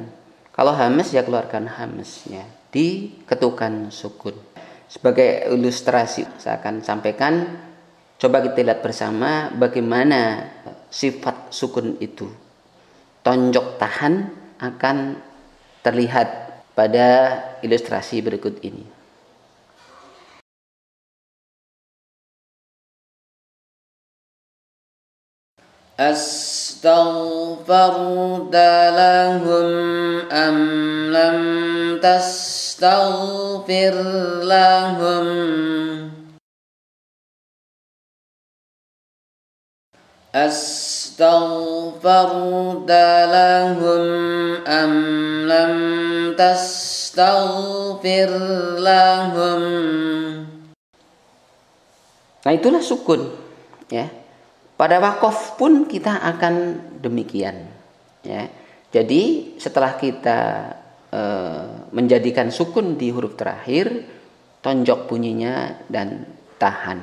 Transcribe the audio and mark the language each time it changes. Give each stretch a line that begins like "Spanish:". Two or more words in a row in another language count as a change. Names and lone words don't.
Indonesian: Kalau hamas ya keluarkan hamasnya di ketukan sukun. Sebagai ilustrasi saya akan sampaikan, coba kita lihat bersama bagaimana sifat sukun itu. Tonjok tahan akan terlihat pada ilustrasi berikut ini.
Arabic: أستغفرت لهم أم لم تستغفر لهم أستغفرت لهم أم لم تستغفر لهم.
Indonesian: Nah, itulah sukun, ya. Pada wakaf pun kita akan demikian, ya. Jadi setelah kita menjadikan sukun di huruf terakhir, tonjok bunyinya dan tahan.